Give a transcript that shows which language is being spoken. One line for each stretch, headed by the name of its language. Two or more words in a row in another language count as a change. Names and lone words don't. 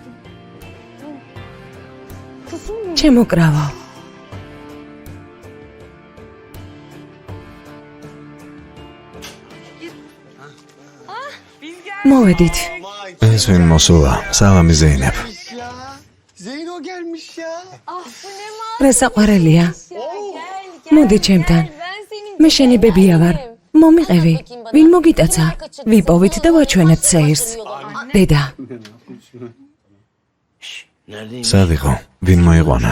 Georgian: ჩემო კრავო. მოვედით. ეს ვინ მოსულა? სალამი ზეინებ.
Turkish: Zeyno gelmiş ya.
Georgian: რა საყვარელია. მოდი ჩემთან. მე შენი ბებია ვარ. მომიყევი. ვინ მოგიტაცა? ვიპოვით და ვაჩვენებთ სეირს. დედა. სად იყო? ვინ მოიყვანა?